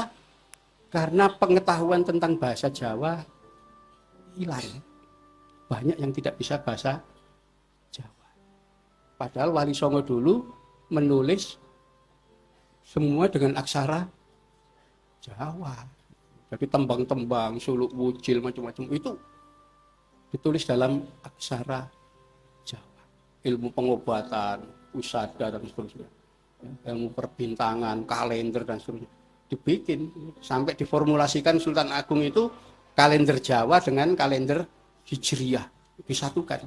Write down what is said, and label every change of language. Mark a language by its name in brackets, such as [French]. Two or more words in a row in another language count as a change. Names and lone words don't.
[Indonesian] Karena pengetahuan tentang bahasa Jawa hilang. Banyak yang tidak bisa bahasa Jawa. Padahal Wali Songo dulu menulis semua dengan aksara Jawa. Jadi tembang-tembang, suluk wujil, macam-macam itu ditulis dalam aksara Jawa. Ilmu pengobatan, usada dan seterusnya. Ilmu perbintangan, kalender dan seterusnya. Dibikin sampai diformulasikan Sultan Agung itu kalender Jawa dengan kalender Hijriyah disatukan.